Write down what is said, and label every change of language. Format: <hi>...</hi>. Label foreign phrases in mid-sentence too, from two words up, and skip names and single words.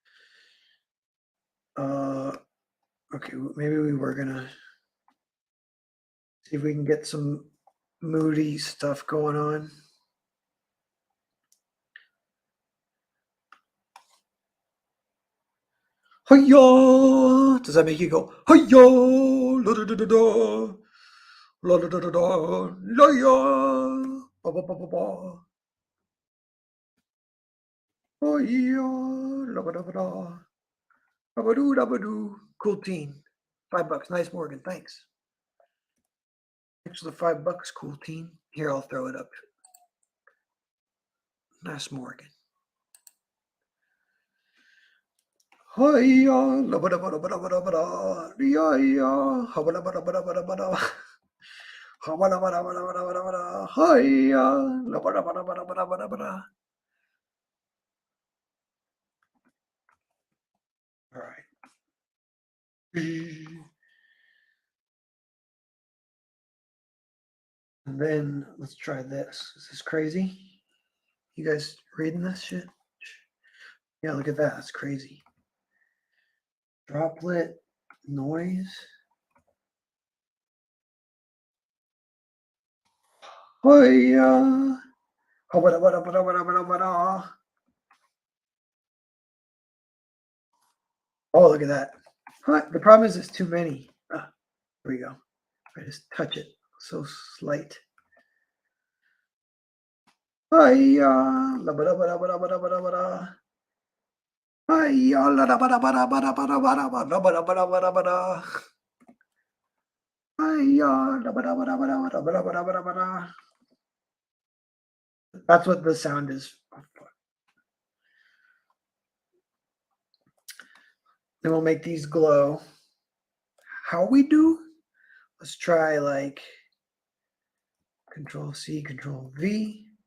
<en>Okay, maybe we were gonna see if we can get some moody stuff going on. Hiya! Does that make you go hiya? La da da da da, la da da da da, la ya, ba ba ba ba ba. Hiya, la ba da ba da. Dabadoo, dabadoo. Cool teen. $5. Nice, Morgan. Thanks. Thanks for the $5, cool teen. Here, I'll throw it up. Nice, Morgan. Hiya, labada bada bada bada bada, hiya, habada bada bada bada bada, habada bada bada bada bada bada, hiya, labada bada bada bada bada bada. All right. And then let's try this. Is this crazy? You guys reading this shit? Yeah, look at that. That's crazy. Droplet noise. Hiya. Habada bada bada bada bada bada. Oh, look at that. Huh, the problem is it's too many. Here we go. I just touch it. So slight. Hiya. Labada bada bada bada bada bada. Hiya. Labada bada bada bada bada bada bada bada bada bada. Hiya. Labada bada bada bada bada bada bada bada. That's what the sound is. Then we'll make these glow. How we do? Let's try like Control C, Control V.</en>